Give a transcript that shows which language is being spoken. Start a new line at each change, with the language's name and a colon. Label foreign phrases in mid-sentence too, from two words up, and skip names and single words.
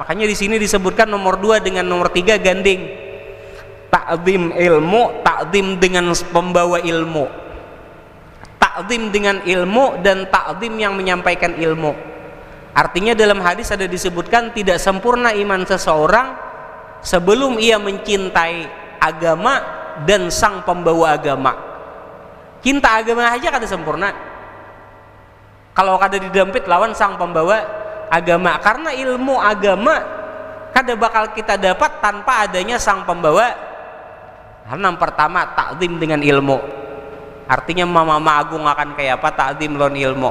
Indonesian: Makanya di sini disebutkan nomor 2 dengan nomor 3 gandeng. Ta'zim ilmu, ta'zim dengan pembawa ilmu. Ta'zim dengan ilmu dan ta'zim yang menyampaikan ilmu. Artinya dalam hadis ada disebutkan tidak sempurna iman seseorang sebelum ia mencintai agama dan sang pembawa agama.
Banjar: Cinta agama aja kada sempurna kalau kada didampit lawan sang pembawa agama. Karena ilmu agama kada bakal kita dapat tanpa adanya sang pembawa. Karena yang pertama ta'zim dengan ilmu, artinya mama agung akan kayak apa, ta'zim lawan ilmu.